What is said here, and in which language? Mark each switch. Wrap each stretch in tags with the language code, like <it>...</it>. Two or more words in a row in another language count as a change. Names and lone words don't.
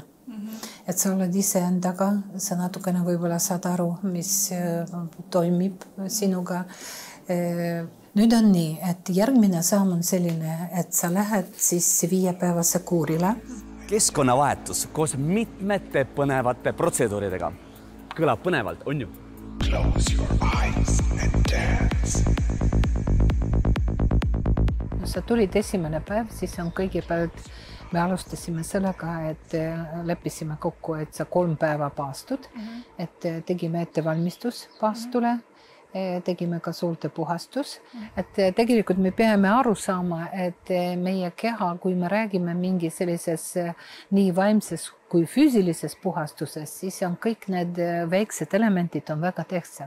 <et>Et sa oled ise endaga, sa natukene võib-olla saad aru, mis toimib sinuga. Nüüd on nii, et järgmine samm on selline, et sa lähed siis 5-päevase kuurile. Keskkonnavahetus koos mitmete põnevate protseduuridega. Kõlab põnevalt, on ju?</et> <en>Close your eyes and dance.</en> <et>Sa tulid esimene päev, siis on kõigepealt me alustasime sellega, et leppisime kokku, et sa 3 päeva paastud, et tegime ettevalmistus paastule, tegime ka suurte puhastus, et tegelikult me peame aru saama, et meie keha, kui me räägime mingi sellises nii vaimses kui füüsilises puhastuses, siis on kõik need väiksed elemendid on väga tähtsad.</et>